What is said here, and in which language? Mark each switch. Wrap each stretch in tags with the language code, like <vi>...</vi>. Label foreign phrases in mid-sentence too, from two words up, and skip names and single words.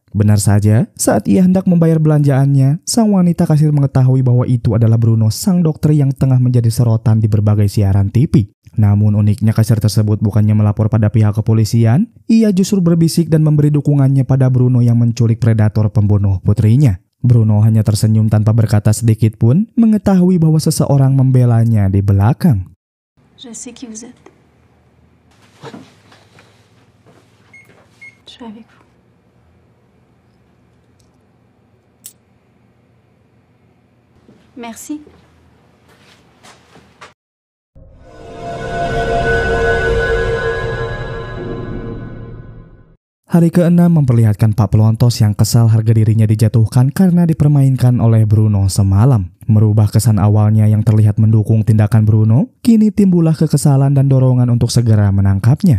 <id>Benar saja, saat ia hendak membayar belanjaannya, sang wanita kasir mengetahui bahwa itu adalah Bruno, sang dokter yang tengah menjadi sorotan di berbagai siaran TV. Namun uniknya kasir tersebut bukannya melapor pada pihak kepolisian, ia justru berbisik dan memberi dukungannya pada Bruno yang menculik predator pembunuh putrinya. Bruno hanya tersenyum tanpa berkata sedikit pun, mengetahui bahwa seseorang membelanya di belakang.</id> <fr>Je sais qui vous êtes. Je suis avec vous. Merci.</fr> <id>Hari ke-6 memperlihatkan Pak Pelontos yang kesal harga dirinya dijatuhkan karena dipermainkan oleh Bruno semalam. Merubah kesan awalnya yang terlihat mendukung tindakan Bruno, kini timbullah kekesalan dan dorongan untuk segera menangkapnya.</id>